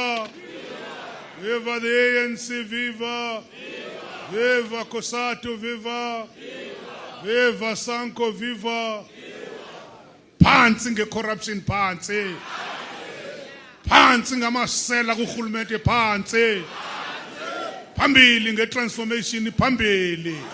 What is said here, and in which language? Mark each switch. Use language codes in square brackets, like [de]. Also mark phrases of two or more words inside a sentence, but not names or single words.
[en] Viva the ANC [zu] Viva Viva Kosato Viva Viva Sanko Viva Phansi ngecorruption phansi Phansi ngamasela kuhulumende phansi Phambili ngetransformation phambili